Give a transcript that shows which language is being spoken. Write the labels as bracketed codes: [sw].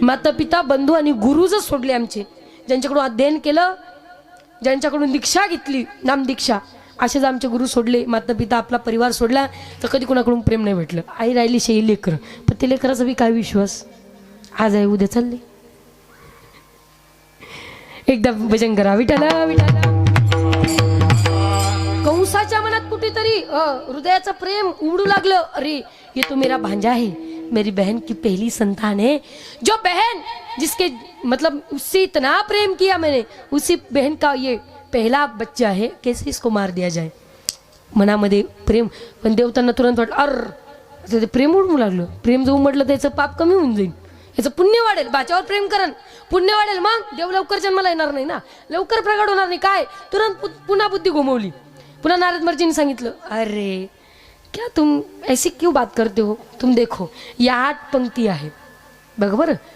[mr] माता पिता बंधू आणि गुरु जर सोडले आमचे, ज्यांच्याकडून अध्ययन केलं, ज्यांच्याकडून दीक्षा घेतली, नामदीक्षा, असेच आमचे गुरु सोडले, माता पिता, आपला परिवार सोडला, तर कधी कोणाकडून प्रेम नाही भेटलं. आई राहिली शेही लेकर, पण ते लेकराचा बी काय विश्वास, आज आहे उद्या चालले. एकदा भजन करा विठाला विठाला. कंसाच्या मनात कुठेतरी हृदयाचं प्रेम उमडू लागलं. [hi] अरे ये तो मेरा भांजा है, मेरी बहन की पहली संतान है, जो बहन जिसके मतलब उससे इतना प्रेम किया मैंने, उसी बहन का ये पहला बच्चा है, कैसे इसको मार दिया जाए. [mr] मनामध्ये प्रेम, पण देवतांना तुरंत वाटलं, अर ते प्रेम उडू लागलं. प्रेम जो उमडलं त्याचं पाप कमी होऊन जाईल, याचं पुण्य वाढेल. बाच्यावर प्रेम करन, पुण्य वाढेल, मग देव लवकर जन्माला येणार नाही ना, लवकर प्रगट होणार नाही. काय तुरंत पुन्हा बुद्धी घुमवली. पुन्हा नारद महर्षींनी सांगितलं, [hi] अरे क्या तुम ऐसी क्यों बात करते हो, तुम देखो [mr] या 8 पंक्ती आहे बघ बरं.